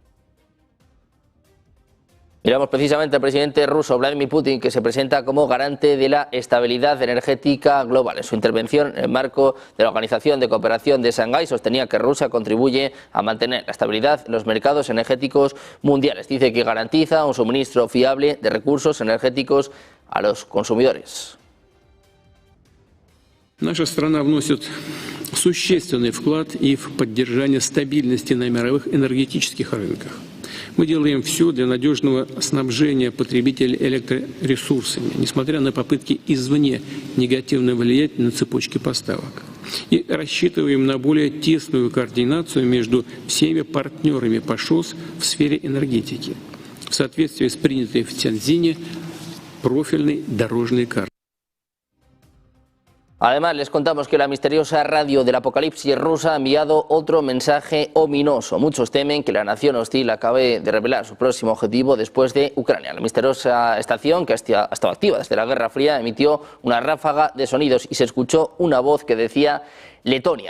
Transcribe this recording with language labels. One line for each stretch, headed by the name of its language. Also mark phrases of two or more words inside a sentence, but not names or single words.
Spanish: Miramos precisamente al presidente ruso Vladimir Putin, que se presenta como garante de la estabilidad energética global. En su intervención en el marco de la Organización de Cooperación de Shanghái, sostenía que Rusia contribuye a mantener la estabilidad en los mercados energéticos mundiales. Dice que garantiza un suministro fiable de recursos energéticos a los consumidores.
Russian: Наша страна вносит существенный вклад и в поддержание стабильности на мировых энергетических рынках. Мы делаем все для надежного снабжения потребителей электроресурсами, несмотря на попытки извне негативно влиять на цепочки поставок. И рассчитываем на более тесную координацию между всеми партнерами по ШОС в сфере энергетики, в соответствии с принятой в Тяньцзине профильной дорожной картой.
Spanish: Además, les contamos que la misteriosa radio del apocalipsis rusa ha enviado otro mensaje ominoso. Muchos temen que la nación hostil acabe de revelar su próximo objetivo después de Ucrania. La misteriosa estación, que ha estado activa desde la Guerra Fría, emitió una ráfaga de sonidos y se escuchó una voz que decía Letonia.